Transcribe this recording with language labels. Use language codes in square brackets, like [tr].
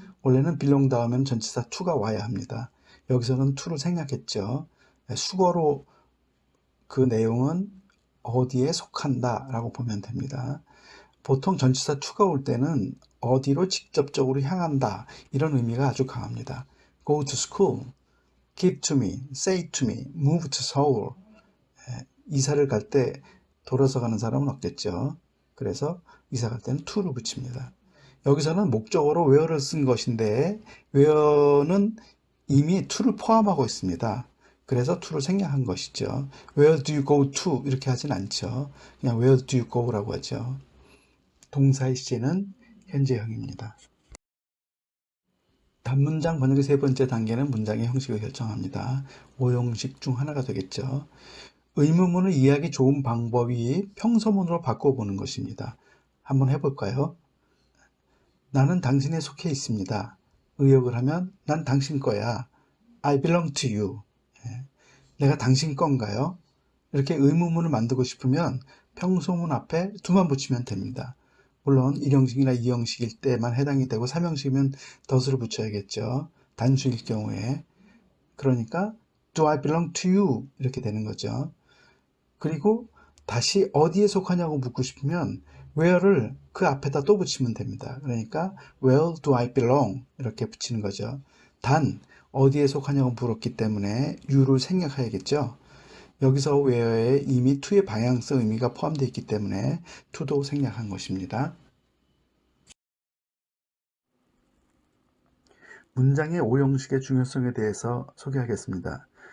[ko] 원래는 belong 다음에는 전치사 to가 와야 합니다. 여기서는 to를 생략했죠. 수거로 그 내용은 어디에 속한다 라고 보면 됩니다. 보통 전치사 to가 올 때는 어디로 직접적으로 향한다 이런 의미가 아주 강합니다. [en] Go to school, give to me, say to me, move to Seoul. [ko] 이사를 갈 때 돌아서 가는 사람은 없겠죠. 그래서 이사 갈 때는 to를 붙입니다. 여기서는 목적어로 where를 쓴 것인데 where는 이미 to를 포함하고 있습니다. 그래서 to를 생략한 것이죠. [en] Where do you go to? [ko] 이렇게 하진 않죠. 그냥 [en] where do you go [ko] 라고 하죠. 동사의 시제는 현재형입니다. 단문장 번역의 세 번째 단계는 문장의 형식을 결정합니다. 5형식 중 하나가 되겠죠. 의문문을 이해하기 좋은 방법이 평서문으로 바꿔보는 것입니다. 한번 해볼까요? 나는 당신에 속해 있습니다. 의역을 하면 난 당신 거야. [en] I belong to you. [ko] 내가 당신 건가요? 이렇게 의문문을 만들고 싶으면 평소문 앞에 두만 붙이면 됩니다. 물론 1형식이나 2형식일 때만 해당이 되고 3형식이면 덫을 붙여야겠죠. 단수일 경우에. 그러니까 [en] Do I belong to you? [ko] 이렇게 되는 거죠. 그리고 다시 어디에 속하냐고 묻고 싶으면 where를 그 앞에다 또 붙이면 됩니다. 그러니까 [en] where do I belong? [ko] 이렇게 붙이는 거죠. 단 어디에 속하냐고 물었기 때문에 you를 생략해야겠죠. 여기서 where에 이미 to의 방향성 의미가 포함되어 있기 때문에 to도 생략한 것입니다. 문장의 5형식의 중요성에 대해서 소개하겠습니다.